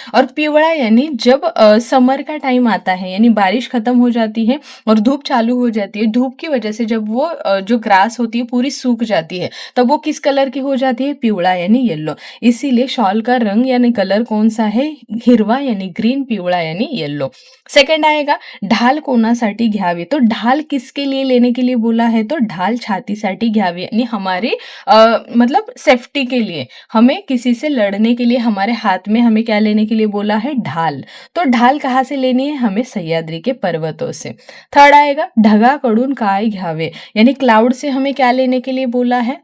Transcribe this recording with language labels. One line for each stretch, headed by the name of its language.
Hindi: और पिवड़ा यानी जब समर का टाइम आता है, यानी बारिश खत्म हो जाती है और धूप चालू हो जाती है। धूप की वजह से जब वो जो ग्रास होती है पूरी सूख जाती है तब वो किस कलर की हो जाती है, पिवळा यानी येलो। इसीलिए शॉल का रंग यानी कलर कौन सा है, हिरवा यानी ग्रीन, पिवळा यानी येलो। सेकंड आएगा
Marathi: ढाल कोणासाठी घ्यावी।
Hindi: तो ढाल किसके लिए लेने के लिए बोला है, तो
Marathi: ढाल छातीसाठी घ्यावी
Hindi: यानी हमारे मतलब सेफ्टी के लिए, हमें किसी से लड़ने के लिए हमारे हाथ में हमें क्या लेने के लिए बोला है, ढाल। तो ढाल कहाँ से लेनी है, हमें सह्याद्री के पर्वतों से। थर्ड आएगा
Marathi: ढगाकडून काय घ्यावे,
Hindi: यानी क्लाउड से हमें क्या लेने के लिए बोला है।